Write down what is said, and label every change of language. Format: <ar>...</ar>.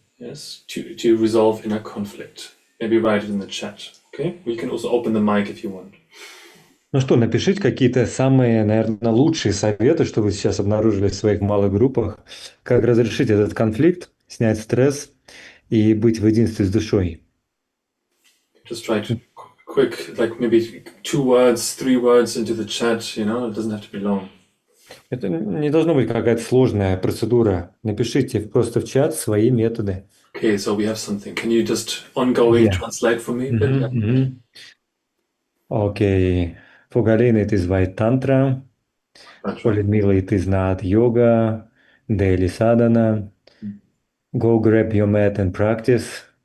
<en>Yes, to resolve inner conflict. Maybe write it in the chat. Okay, we can also open the mic if you want.</en> <ru>Ну что, напишите какие-то самые, наверное, лучшие советы, что вы сейчас обнаружили в своих малых группах, как разрешить этот конфликт, снять стресс и быть в единстве с душой.</ru> <en>Just write quick, like maybe 2 words, 3 words into the chat. You know, it doesn't have to be long.</en> <ru>Это не должно быть какая-то сложная процедура. Напишите просто в чат свои методы.</ru> <en>Okay, so we have something. Can you just ongoing Yeah. translate for me a bit? Yeah. Okay. For Galina, it is White Tantra. That's For right. Ludmila, it is not yoga, daily sadhana. Go grab your mat and practice.</en>